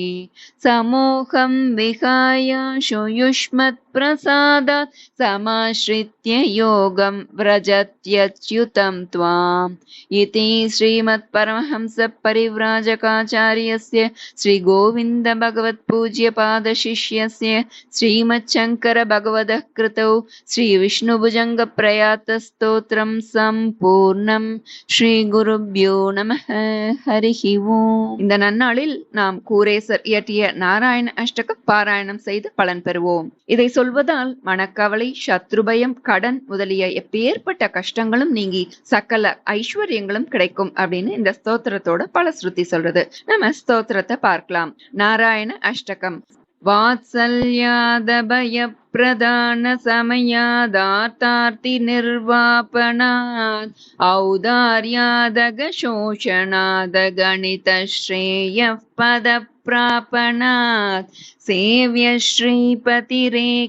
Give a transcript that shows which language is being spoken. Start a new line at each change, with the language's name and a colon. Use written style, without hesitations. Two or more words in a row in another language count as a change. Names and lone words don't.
Sanskrit: समोहं विहायाशु युष्मत्प्रसादात् समाश्रित्य योगं व्रजत्यच्युतं त्वाम् इति श्रीमत्परमहंस परिव्राजकाचार्यस्य श्री गोविन्द भगवत्पूज्यपादशिष्यस्य श्रीमच्छङ्कर भगवतः कृतौ श्री विष्णुभुजङ्ग प्रयात स्तोत्रं सम्पूर्णं. श्री गुरुभ्यो நமः. हरिः ओम्.
Tamil: இந்த நன்னாளில் நாம் கூரேசர் இயற்றிய நாராயண அஷ்டக பாராயணம் செய்து பலன் பெறுவோம். இதை சொல்லும் சொல்வதால் மனக்கவலை, சத்ருபயம், கடன் முதலிய எப்பேற்பட்ட கஷ்டங்களும் நீங்கி சகல ஐஸ்வர்யங்களும் கிடைக்கும் அப்படின்னு இந்த ஸ்தோத்திரத்தோட பலஸ்ருதி சொல்றது. நம்ம ஸ்தோத்திரத்தை பார்க்கலாம். நாராயண அஷ்டகம்.
Sanskrit: वात्सल्यादभयप्रदान समयादार्तार्ति निर्वापणात् औदार्यादगशोषणादगणितश्रेयः पदप्रापणात् सेव्य श्रीपतिरेक